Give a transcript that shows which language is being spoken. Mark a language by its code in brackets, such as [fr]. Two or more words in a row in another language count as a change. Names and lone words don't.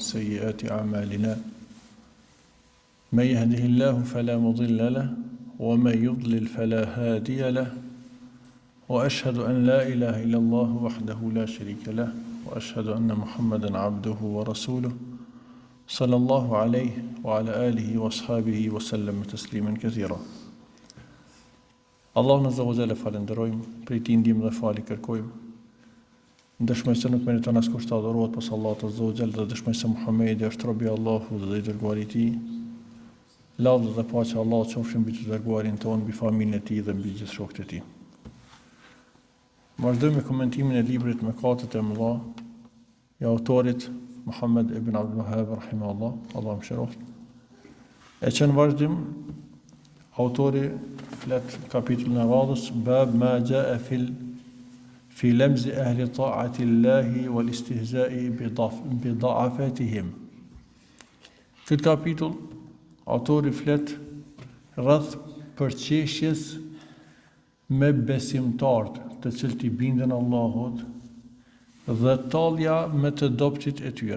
[ar] سيئات أعمالنا من يهده الله فلا مضل له ومن يضلل فلا هادي له وأشهد أن لا إله إلا الله وحده لا شريك له وأشهد أن محمدا عبده ورسوله صلى الله عليه وعلى آله وأصحابه وسلم تسليما كثيرا. [sq] Allahun [ar] عز وجل [sq] falenderojmë, prej tij ndihmë dhe falë kërkojmë. Dëshmoj se nuk meriton askush të adhurohet pas Allahut [ar] عز وجل [sq] dhe dëshmoj se Muhamedi është robi i Allahut dhe i dërguari i tij. Lavdë dhe paqja e Allahut qofshin mbi të dërguarin tonë, mbi familjen e tij dhe mbi gjithë shokët e tij. Vazhdojmë me komentimin e librit Mëkatet e mëdha i autorit Muhammed ibn Abdul Wahhab rahimahullah, Allahu mëshiroft. E që në vazhdim, autori flet kapitullin e radhës, [ar] باب ما جاء في لمز أهل الطاعة والاستهزاء بضعفائهم. [sq] Këtë kapitull, autori flet rreth përqeshjes me besimtarët, të cilët i bindën Allahut, dhe tallja me të dobtit e tyre.